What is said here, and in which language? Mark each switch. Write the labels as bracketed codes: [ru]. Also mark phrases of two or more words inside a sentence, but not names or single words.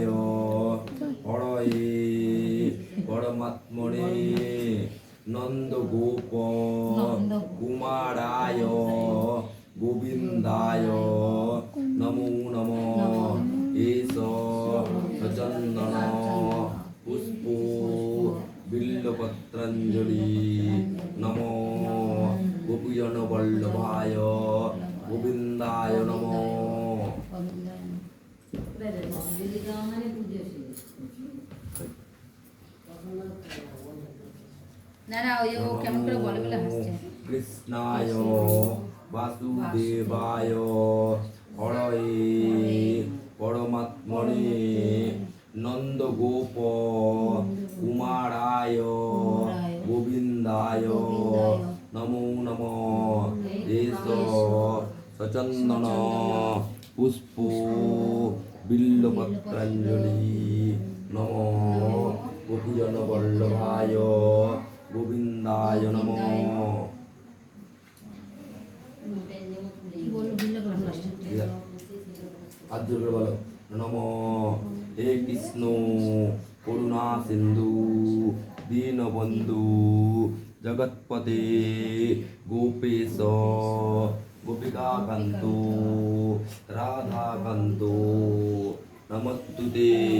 [sa] हरये परमात्मने नन्दगोप कुमाराय गोविन्दाय नमो नमः एष सचन्दन पुष्पो बिल्वपत्राञ्जलि नमो गोपीजन वल्लभाय गोविन्दाय नमो [bn] না না ওই ও কেমন করে বলে বলে হাসছে। [sa] कृष्णाय वासुदेवाय हरये परमात्मने नन्दगोप कुमाराय गोविन्दाय नमो नमः एष सचन्दन पुष्पो बिल्वपत्राञ्जलि नमो गोपीजन वल्लभाय गोविन्दाय नमो [bn] কি বললো বিল্লা করে আসছে। [hi] हाथ जोड़ कर बोलो [sa] नमो हे कृष्ण करुणा सिंधु दीन बंधु जगतपते गोपेश गोपिका कांतो राधा कांतो नमस्तुते